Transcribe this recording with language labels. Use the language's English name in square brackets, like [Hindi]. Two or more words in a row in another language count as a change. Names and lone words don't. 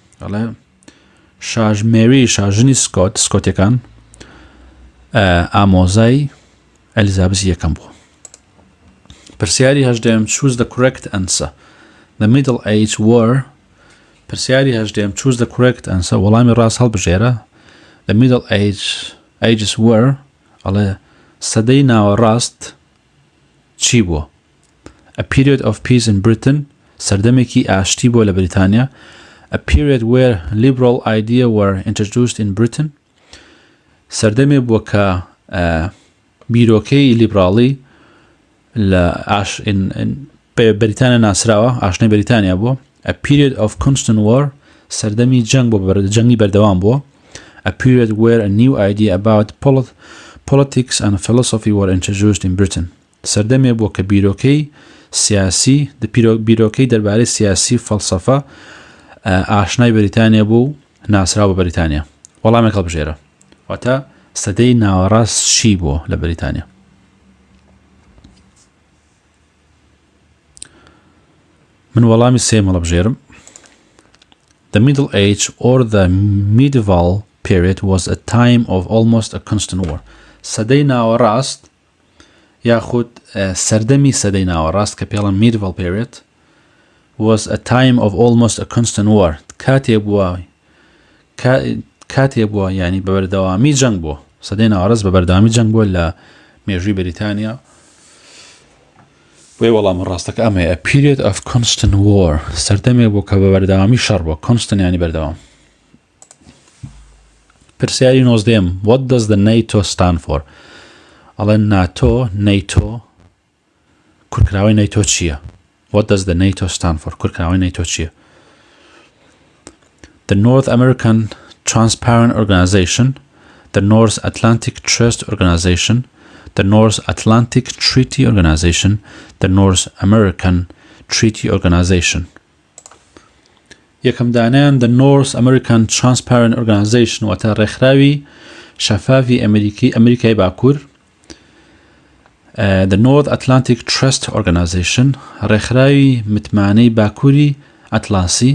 [Central Kurdish] مێری شاژنی سکۆتیەکان ئامۆزای ئەلیزابەسی یەکەم بوو. پرسیاری هەژدەم [English] Choose the correct answer. The middle age were [Central Kurdish] پرسیاری هەژدەم [English] Choose the correct answer. [Central Kurdish] وەڵامی ڕاست هەڵبژێرە. [English] The middle ages were [Central Kurdish] ئەڵێ سەدەی ناوەڕاست چی بووە؟ [English] A period of peace in Britain [Central Kurdish] سەردەمێکی ئاشتی بووە لە بریتانیا. [English] A period where liberal ideas were introduced in Britain [Central Kurdish] سەردەمێ بووە کە بیرۆکەی لیبراڵی لە بەریتانیا ناسراوە ئاشنای بەریتانیا بووە. [English] A period of constant war [Central Kurdish] سەردەمی جەنگ بۆ جەنگی بەردەوام بووە. [English] A period where a new idea about politics and philosophy were introduced in Britain [Central Kurdish] سەردەمێ بووە کە بیرۆکەی سیاسی بیرۆکەی دەربارەی سیاسی فەلسەفە ئاشنای بەریتانیا بوو ناسراوە بە بەریتانیا. وەڵامێک هەڵبژێرە واتە سەدەی ناوەڕاست چی بووە لە بەریتانیا؟ من وەڵامی سێم هەڵبژێرم. [English] The Middle Age or the medieval period was a time of almost a constant war. [Central Kurdish] سەدەی ناوەڕاست یاخود سەردەمی سەدەی ناوەڕاست کە پێڵەن [English] medieval period was a time of almost a constant war. [Central Kurdish] کاتێ بووە ینی بە بەردەوامی جەنگ بووە. سەدەی ناوەڕاست بە بەردەوامی جەنگ بووە لە مێژووی بەریتانیا. بۆیە وەڵام ڕاستەکە ئەمەیە. [English] A period of constant war [Central Kurdish] سەردەمێ بوو کە بە بەردەوامی شەڕ بووە. constant ینی بەردەوام. پرسیاری نۆزدەم [English] What does the NATO stand for؟ [Central Kurdish] ئەڵێ NATO کورتکراوەی NATO چییە؟ [English] What does the NATO stand for؟ [Central Kurdish] کورتکراوەی NATO چییە؟ [English] The North American Transparent Organization, the North Atlantic Trust Organization, the North Atlantic Treaty Organization, the North American Treaty Organization. [Central Kurdish] یەکەم دانیان [English] the North American Transparent Organization [Central Kurdish] واتە ڕێکخراوی شەفافی ئەمریکای باکوور. [English] The North Atlantic Trust Organization [Central Kurdish] ڕێکخراوی متمانەی باکووری ئەتلانسی.